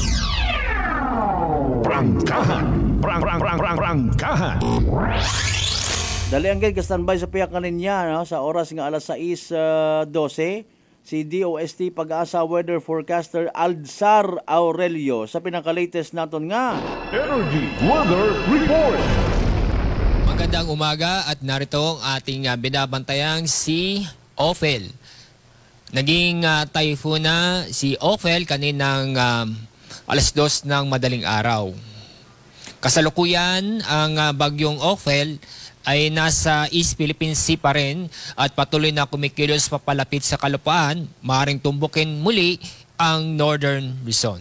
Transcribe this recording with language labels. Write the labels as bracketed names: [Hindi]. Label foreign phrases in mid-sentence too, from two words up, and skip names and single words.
[Hiligaynon] Prangkahan. Prangkahan. Dali ang gid ka-standby sa piyak kaninya no? Sa oras nga alas 6:12. Si DOST Pag-asa Weather Forecaster Aldzar Aurelio sa pinaka-latest naton nga Energy Weather Report. [Filipino] Magandang umaga at narito ang ating binabantayang si Ophel. Naging typhoon na si Ophel kaninang alas 2 ng madaling araw. Kasalukuyan ang bagyong Ophel ay nasa East Philippine Sea pa rin at patuloy na kumikilos papalapit sa kalupaan, maaaring tumbukin muli ang Northern Luzon.